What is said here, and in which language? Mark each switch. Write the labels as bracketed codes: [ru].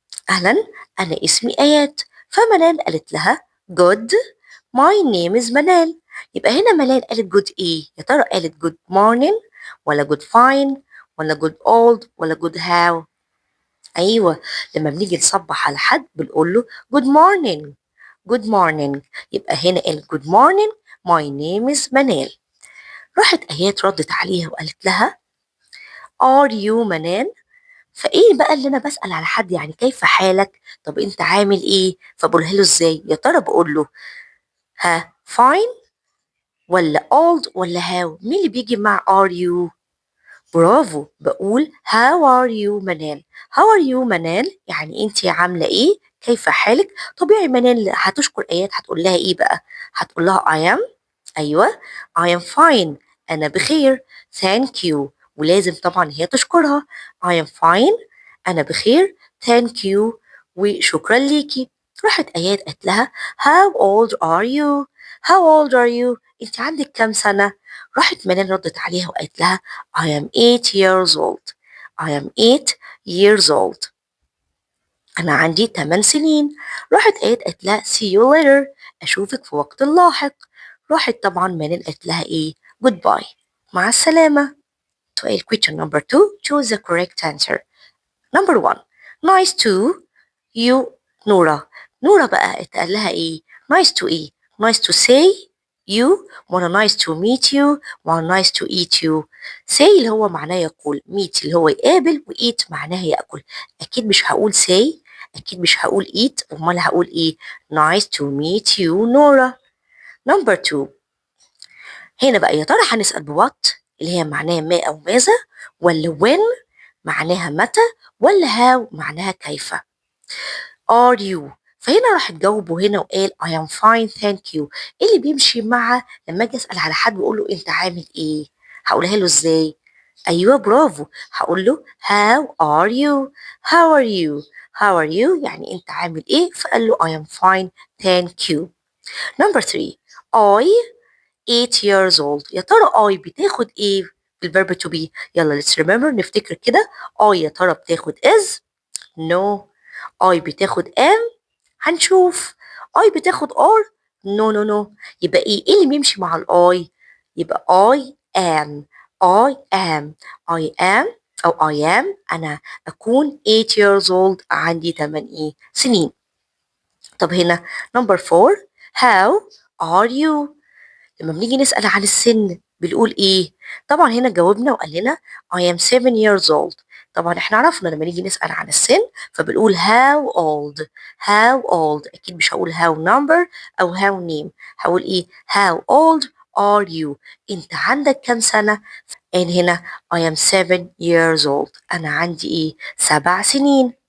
[ar] اهلا انا اسمي ايات. فمنال قالت لها [en] good my name is [ar] منال. يبقى هنا منال قالت good ايه يا ترى؟ قالت [en] good morning [ar] ولا good fine ولا good old ولا good how؟ ايوه، لما بنيجي نصبح على حد بنقول له good morning. [en] good morning. يبقى هنا قال good morning my name is منال. [ar] راحت ايات ردت عليها وقالت لها [en] are you [ar] منال؟ فايه بقى اللي انا بسأل على حد يعني كيف حالك؟ طب انت عامل ايه؟ فبقولها له ازاي يا ترى؟ بقول له ها fine ولا old ولا how؟ مين اللي بيجي مع are you؟ برافو، بقول [en] how are you [ar] منال. [en] how are you [ar] منال يعني انت عامله ايه؟ كيف حالك؟ طبيعي منال هتشكر ايات هتقول لها ايه بقى؟ هتقول لها I am. ايوه [en] I am fine، [ar] انا بخير. thank you، ولازم طبعا هي تشكرها. [en] I am fine، [ar] انا بخير. thank you، وشكرا ليكي. راحت آيات قالت لها [en] how old are you how old are you [ar] انت عندك كام سنة؟ راحت منال ردت عليها وقالت لها [en] I am 8 years old I am 8 years old [ar] أنا عندي 8 سنين. راحت آيات قالت لها [en] see you later [ar] أشوفك في وقت لاحق. راحت طبعا منال قالت لها إيه goodbye مع السلامة. [en] سؤال question number 2 choose the correct answer. number 1 nice to you نورة. [ar] نورة بقى اتقال لها إيه nice to إيه nice to say you ولا [en] nice to meet you [ar] ولا nice to eat you. say اللي هو معناه يقول meet اللي هو يقابل و eat معناه يأكل. أكيد مش هقول say أكيد مش هقول eat أمال هقول إيه [en] nice to meet you [ar] نورة. number 2 هنا بقى يا ترى هنسأل بوات اللي هي معناها ما أو ماذا ولا when معناها متى ولا how معناها كيف. [en] are you [ar] فهنا راح تجاوبه هنا وقال [en] I am fine thank you. [ar] إيه اللي بيمشي مع لما اجي اسال على حد واقول له انت عامل ايه هقولها له ازاي؟ ايوه برافو هقول له [en] how are you how are you how are you [ar] يعني انت عامل ايه فقال له [en] I am fine thank you. [ar] number 3 I 8 years old يا ترى I بتاخد ايه في الفيرب to be يلا [en] let's remember [ar] نفتكر كده I يا ترى بتاخد is no I بتاخد am هنشوف. I بتاخد are no no no يبقى ايه اللي بيمشي مع الاي يبقى [en] I am I am I am [ar] أو I am أنا أكون [en] 8 years old [ar] عندي 8 سنين. طب هنا number 4 [en] how are you [ar] لما بنيجي نسأل عن السن بنقول ايه؟ طبعا هنا جاوبنا وقال لنا [en] I am 7 years old. [ar] طبعا احنا عرفنا لما نيجي نسأل عن السن فبنقول how old how old اكيد مش هقول how number او how name هقول ايه [en] how old are you [ar] انت عندك كام سنة and هنا [en] I am 7 years old [ar] أنا عندي ايه 7 سنين.